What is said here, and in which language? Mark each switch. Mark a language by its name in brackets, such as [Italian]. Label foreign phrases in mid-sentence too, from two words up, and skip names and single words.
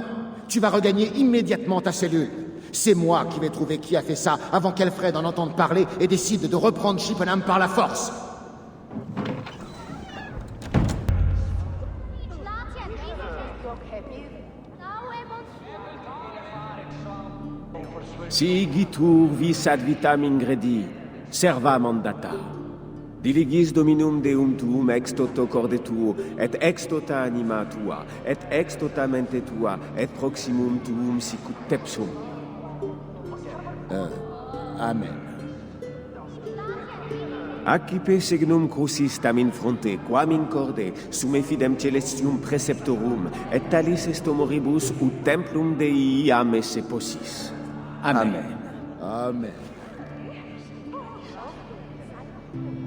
[French] Tu vas regagner immédiatement ta cellule. C'est moi qui vais trouver qui a fait ça avant qu'Elfred en entende parler et décide de reprendre Chippenham par la force. [Latin] Si gitur vis ad vitam ingredi, serva mandata. Diligis dominum deum tuum ex toto corde tuo, et ex tota anima tua, et ex tota mente tua, et proximum tuum sicut tepsum. Amen. Accipe signum crucis tam in fronte, quam in corde, sume fidem celestium preceptorum, et talis est moribus ut templum Dei iam esse possis. Amen. Amen.